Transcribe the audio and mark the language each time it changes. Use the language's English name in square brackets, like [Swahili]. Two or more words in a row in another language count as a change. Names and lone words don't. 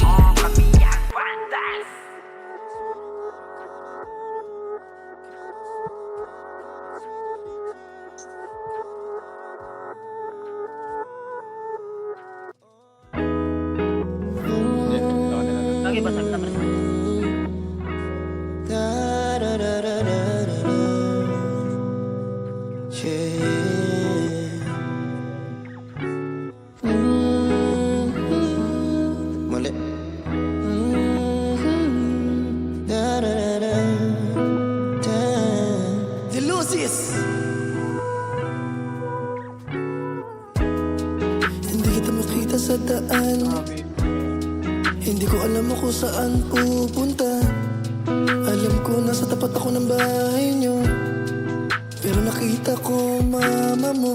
[Filipino] Kami ang Vandals. Lagi basag naman. Da-da-da-da-da-da-da. Yeah. Mali. Da-da-da-da-da. Delusis! Hindi kita makita sa daan. Hindi ko alam kung saan pupunta. Alam ko nasa tapat ako ng bahay niyo, pero nakita ko mama mo.